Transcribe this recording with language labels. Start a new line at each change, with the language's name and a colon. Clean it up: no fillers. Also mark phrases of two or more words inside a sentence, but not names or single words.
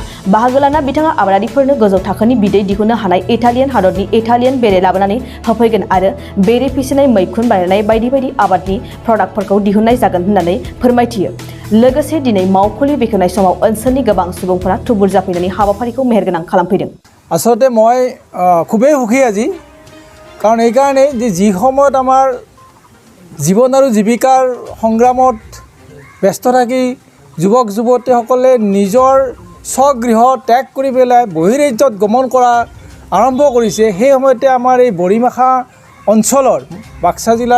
Bodo: बाहागो लाना बिथाङा आबादारिफोरनो गोजौ थाखोनि बिदै दिहुननो हानाय इटालियान हादरनि इटालियान बेरे लाबोनानै होफैगोन आरो बेरे फिसिनाय, मैखुन बानायनाय बायदि बायदि आबादनि प्रडाक्टफोरखौ दिहुननाय जागोन होननानै फोरमायथियो। लोगोसे दिनै मावखुलि बेखेवनाय समाव ओनसोलनि गोबां सुबुंफोरा थुबुर जाफैनानै हाबाफारिखौ मेहेरगोनां खालामफैदों।
Assamese: আচলতে মই खूबेই সুখী আজি, कारण এইকাৰণে যে যি সময়ত আমাৰ জীৱন আৰু জীৱিকাৰ সংগ্ৰামত ব্যস্ত থাকি যুৱক যুৱতীসকলে নিজৰ স্বগৃহ ত্যাগ কৰি পেলাই বহিৰাজ্যত গমন কৰা আৰম্ভ কৰিছে, সেই সময়তে আমাৰ এই বৰিমাখা অঞ্চলৰ বাক্সা জিলাৰ